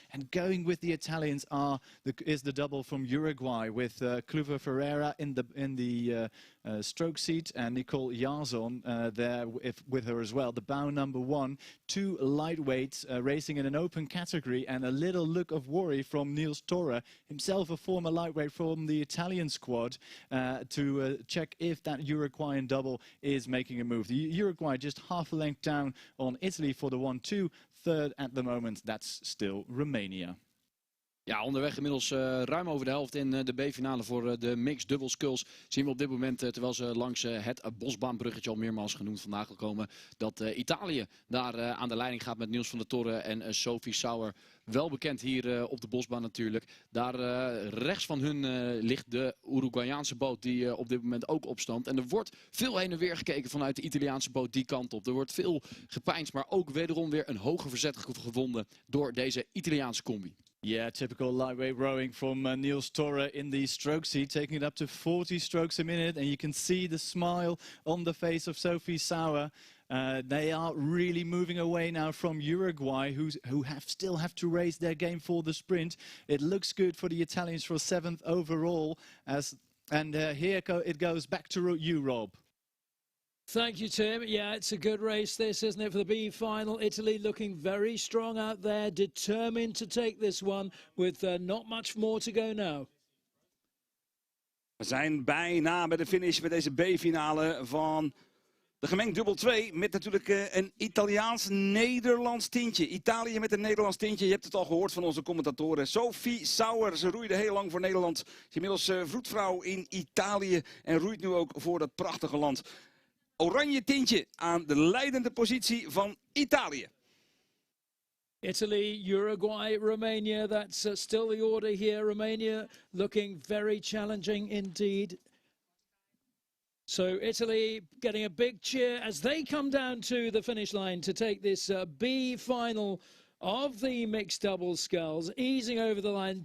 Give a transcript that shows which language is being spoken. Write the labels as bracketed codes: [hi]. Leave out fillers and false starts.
[en] And going with the Italians is the double from Uruguay with Kluver Ferreira in the stroke seat and Nicole Jarzon there with her as well. The bow number 1, 2 lightweights racing in an open category, and a little look of worry from Niels Torre, himself a former lightweight from the Italian squad, to check if that Uruguayan double is making a move. The Uruguay just half a length down on Italy for the 1-2. Third at the moment, that's still Romania. [nl] Ja, onderweg inmiddels ruim over de helft in de B-finale voor de mixed double sculls. Zien we op dit moment, terwijl ze langs het bosbaanbruggetje al meermaals genoemd vandaag gekomen, dat Italië daar aan de leiding gaat met Niels van der Torre en Sophie Sauer. Wel bekend hier op de bosbaan natuurlijk. Daar rechts van hun ligt de Uruguayaanse boot die op dit moment ook opstoomt. En er wordt veel heen en weer gekeken vanuit de Italiaanse boot die kant op. Er wordt veel gepeinsd, maar ook wederom weer een hoger verzet gevonden door deze Italiaanse combi. [en] Yeah, typical lightweight rowing from Niels Torre in the stroke seat, taking it up to 40 strokes a minute. And you can see the smile on the face of Sophie Sauer. They are really moving away now from Uruguay, who still have to raise their game for the sprint. It looks good for the Italians for 7th overall. Here it goes back to you, Rob. Thank you, Tim. Yeah, it's a good race this, isn't it, for the B final. Italy looking very strong out there, determined to take this one with not much more to go now. [nl] We zijn bijna bij de finish met deze B-finale van de gemengd dubbel 2. Met natuurlijk een Italiaans-Nederlands tintje. Italië met een Nederlands tintje. Je hebt het al gehoord van onze commentatoren. Sophie Sauer, ze roeide heel lang voor Nederland. Ze is inmiddels vroedvrouw in Italië en roeit nu ook voor dat prachtige land. Oranje tintje aan de leidende positie van Italië. [en] Italy, Uruguay, Romania, that's still the order here. Romania looking very challenging indeed. So Italy getting a big cheer as they come down to the finish line to take this B final of the mixed doubles sculls, easing over the line.